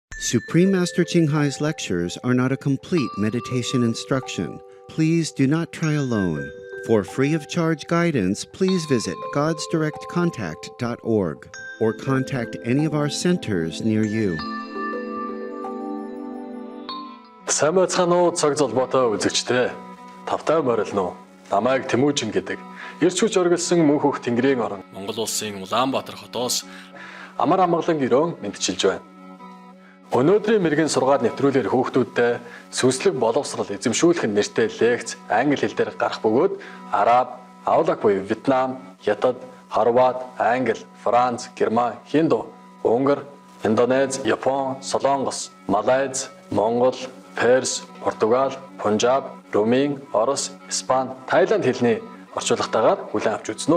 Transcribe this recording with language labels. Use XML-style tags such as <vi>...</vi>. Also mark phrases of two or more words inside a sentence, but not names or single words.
<en>Supreme Master Ching Hai's lectures are not a complete meditation instruction. Please do not try alone. For free of charge guidance, please visit godsdirectcontact.org or contact any of our centers near you.</en> <mn>Сайн байцгаана уу цаг золбоотой үзэгчдээ. Тавтай морилно уу? Намайг Тэмүүжин гэдэг. Ирч хүч оргилсан мөнхөх Тэнгэрийн орон Монгол улсын Улаанбаатар хотоос амар амгалан гэрөө мэдчилж байна. Өнөөдрийн мэрэгэн сургаал нэвтрүүлгээр хүүхдүүдтэй сүнслэг боловсрол эзэмшүүлэх нэртэй лекц англи хэл дээр гарах бөгөөд Араб, Авлаг буюу Вьетнам, Хятад, Хорват, Англи, Франц, Герман, Хинду, Унгар, Индонез, Япон, Солонгос, Малайз, Монгол, Перс, Португал, Пунжаб, Румын, Орос, Испани, Тайланд хэлний орчуулгатайгаар хүлээн авч үзнэ.</mn>